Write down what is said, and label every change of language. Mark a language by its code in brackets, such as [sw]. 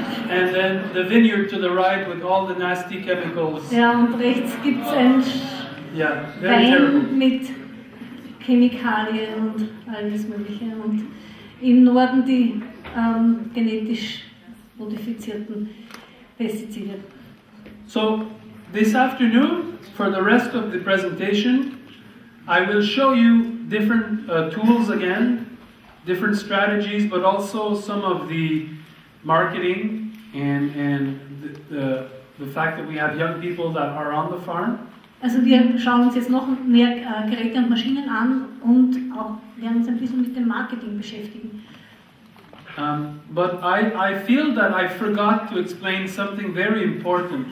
[en] And then the vineyard to the right with all the nasty chemicals. [de] Ja, und rechts gibt es ein [en] Yeah, very terrible. [de] Wein mit Chemikalien und alles Mögliche. Und im Norden die genetisch modifizierten Pestizide. [en] So this afternoon, for the rest of the presentation, I will show you different tools again, different strategies, but also some of the marketing and the fact that we have young people that are on the farm. [de] Also wir schauen uns jetzt noch mehr Geräte und Maschinen an und auch werden uns ein bisschen mit dem Marketing beschäftigen. [en] But I feel that I forgot to explain something very important.